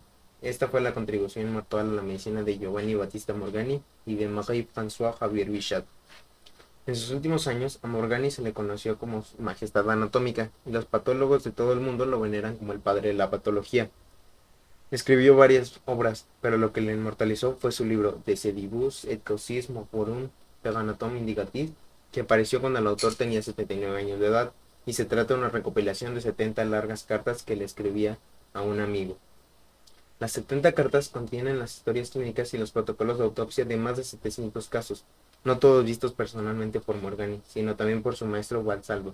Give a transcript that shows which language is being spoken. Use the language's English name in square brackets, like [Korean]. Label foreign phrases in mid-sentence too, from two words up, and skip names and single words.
[Spanish] Esta fue la contribución mortal a la medicina de Giovanni Battista Morgani y de Marie-Françoise Xavier Bichat. En sus últimos años, a Morgani se le conoció como su majestad anatómica, y los patólogos de todo el mundo lo veneran como el padre de la patología. Escribió varias obras, pero lo que le inmortalizó fue su libro De sedibus et causis morborum per anatomiam indicatis, que apareció cuando el autor tenía 79 años de edad, y se trata de una recopilación de 70 largas cartas que le escribía a un amigo. Las 70 cartas contienen las historias clínicas y los protocolos de autopsia de más de 700 casos, no todos vistos personalmente por Morgani, sino también por su maestro Valsalvo.